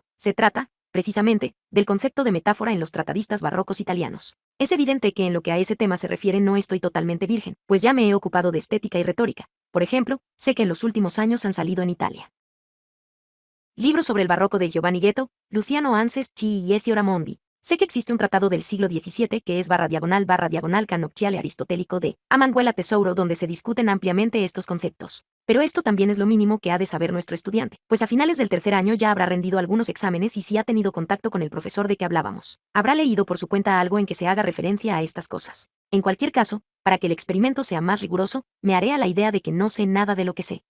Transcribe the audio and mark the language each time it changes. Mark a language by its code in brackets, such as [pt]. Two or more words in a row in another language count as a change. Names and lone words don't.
[es] Se trata, precisamente, del concepto de metáfora en los tratadistas barrocos italianos. Es evidente que en lo que a ese tema se refiere no estoy totalmente virgen, pues ya me he ocupado de estética y retórica. Por ejemplo, sé que en los últimos años han salido en Italia libros sobre el barroco de Giovanni Ghetto, Luciano Anseschi y Ezio Ramondi. Sé que existe un tratado del siglo XVII que es // canocchiale aristotélico de Amanuela Tesouro donde se discuten ampliamente estos conceptos. Pero esto también es lo mínimo que ha de saber nuestro estudiante, pues a finales del tercer año ya habrá rendido algunos exámenes y si ha tenido contacto con el profesor de que hablábamos, habrá leído por su cuenta algo en que se haga referencia a estas cosas. En cualquier caso, para que el experimento sea más riguroso, me haré a la idea de que no sé nada de lo que sé.